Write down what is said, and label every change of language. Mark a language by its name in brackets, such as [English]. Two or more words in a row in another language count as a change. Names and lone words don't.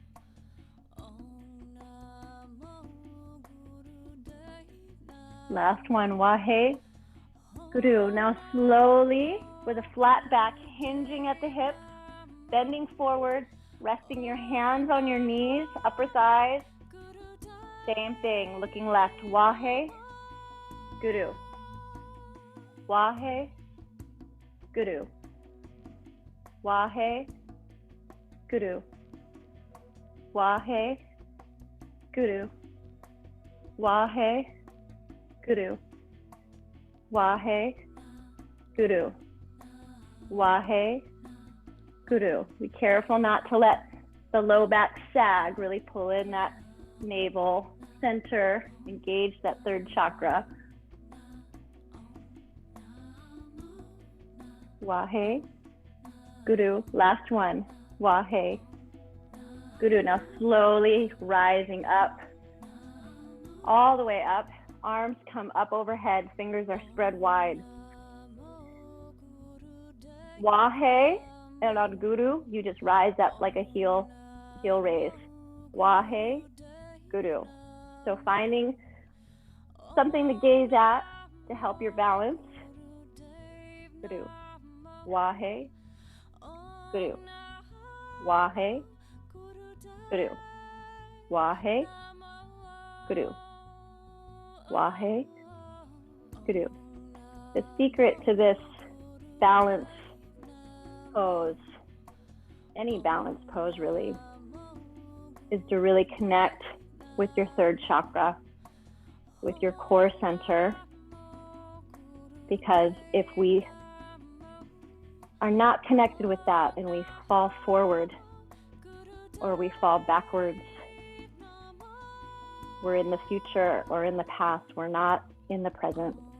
[English] Last one, [Punjabi] ਵਾਹਿ ਗੁਰੂ. [English] Now slowly, with a flat back, hinging at the hips, bending forward, resting your hands on your knees, upper thighs. Same thing, looking left, [Punjabi] ਵਾਹਿ ਗੁਰੂ. ਵਾਹਿ ਗੁਰੂ. ਵਾਹਿ ਗੁਰੂ. ਵਾਹਿ ਗੁਰੂ. ਵਾਹਿ ਗੁਰੂ. ਵਾਹਿ ਗੁਰੂ. ਵਾਹਿ ਗੁਰੂ. [English] Be careful not to let the low back sag, really pull in that navel center, engage that third chakra. [Punjabi] ਵਾਹਿ ਗੁਰੂ. Last one, ਵਾਹਿ ਗੁਰੂ. [English] Now slowly rising up, all the way up. Arms come up overhead, fingers are spread wide. Wahe, and on Guru, you just rise up like a heel raise. [Punjabi] ਵਾਹਿ ਗੁਰੂ. [English] So finding something to gaze at to help your balance. [Punjabi] ਗੁਰੂ। ਵਾਹਿ ਗੁਰੂ. ਵਾਹਿ ਗੁਰੂ. ਵਾਹਿ ਗੁਰੂ. ਵਾਹਿ ਗੁਰੂ. [English] The secret to this balance pose, any balance pose really, is to really connect with your third chakra, with your core center. Because if we are not connected with that and we fall forward or we fall backwards, we're in the future or in the past, we're not in the present.